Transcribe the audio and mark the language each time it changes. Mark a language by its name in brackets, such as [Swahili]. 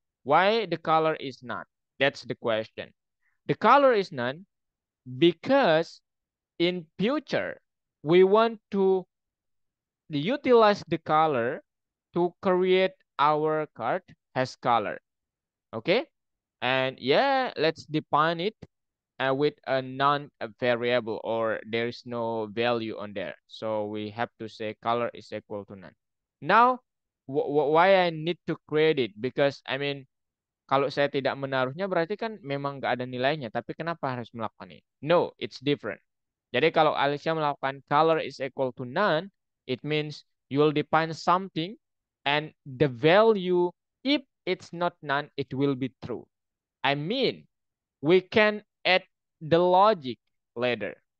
[English] Why the color is none? That's the question. The color is none because in future we want to utilize the color to create our card has color. Okay, and yeah, let's define it with a non-variable, or there is no value on there, so we have to say color is equal to none. Now why I need to create it? [Indonesian] Because I mean kalau saya tidak menaruhnya berarti kan memang nggak ada nilainya, tapi kenapa harus melakukan ini? [English] No, it's different. Jadi kalau Alicia melakukan color is equal to none, it means you will define something and the value, if it's not none, it will be true. I mean, we can add the logic later.